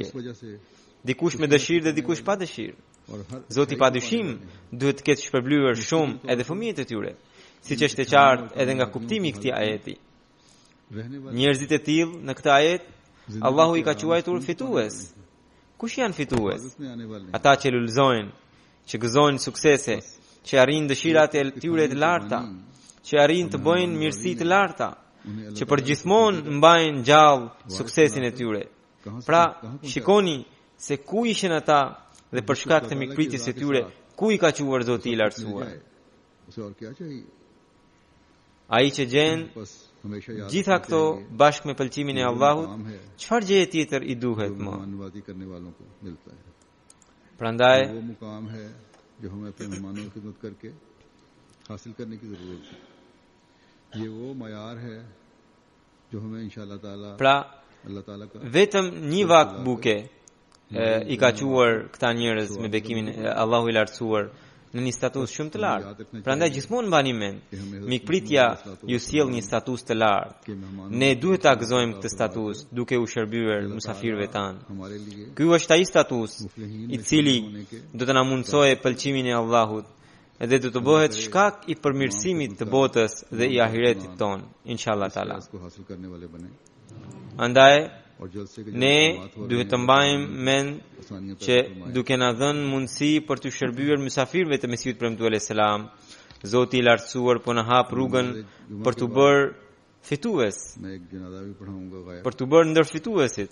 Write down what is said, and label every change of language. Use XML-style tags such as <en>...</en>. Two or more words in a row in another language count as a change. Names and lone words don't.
<ur>اس وجہ سے</ur> <sq>Dikush me dëshirë dhe dikush pa dëshirë.</sq> <ur>اور ہر</ur> <sq>Zoti pa dyshim duhet të ketë shpërblyer shumë edhe fëmijët e tyre, siç është e qartë edhe nga kuptimi i këtij ajeti.</sq> <ur>رہنے والے</ur> <sq>Njerëzit e tillë në këtë ajet Allahu i ka quajtur fitues. Kush janë fitues?</sq> <ur>میں آنے والے</ur> <sq>Ata që lullzojnë, që gëzojnë suksese, që arrin dëshirat e tyre të larta, që arrin të bëjnë mirësi të larta, që përgjithmonë mbajnë gjallë suksesin e tyre. Pra, shikoni se ku ishin ata dhe për shkak të mikpritjes së tyre, ku i ka quajtur Zoti i lartësuar.</sq> <ur>اسے اور کیا چاہیے</ur> <sq>Ai që gjen</sq> <ur>بس ہمیشہ یاد</ur> <sq>gjitha këto bashkë me pëlqimin e Allahut, çfarë gjë tjetër i duhet më?</sq> <ur>مہمان نوازی کرنے والوں کو ملتا ہے</ur> <sq>Prandaj</sq> <ur>وہ مقام ہے جو ہمیں اپنے مہمانوں کی خدمت کر کے حاصل کرنے کی ضرورت ہے یہ وہ معیار ہے جو ہمیں</ur> <ar>إن شاء الله تعالى</ar> <sq>pra</sq> <ur>اللہ تعالیٰ کا</ur> <sq>vetëm një vakt buke i ka quar këta njerëz me bekimin e Allahu i lartësuar në një status shumë të lartë. Prandaj gjithmonë mbani mend, mikpritja ju sjell një status të lartë.</sq> <ur>کہ مہمان</ur> <sq>Ne duhet ta gëzojmë këtë status duke u shërbyer mysafirëve tanë.</sq> <ur>ہمارے لیے</ur> <sq>Ky është ai status i cili do të na mundsojë pëlqimin e Allahut edhe do të bëhet shkak i përmirësimit të botës dhe i ahiretit ton,</sq> <ar>إن شاء الله تعالى.</ar> <sq>Andaj ne duhet të mbajmë mend që duke na dhënë mundësi për të shërbyer mysafirëve të Mesihut premtuar</sq> <ar>عليه السلام,</ar> <sq>Zoti i lartësuar po na hap rrugën për të bërë fitues, për të bërë ndër fituesit.</sq>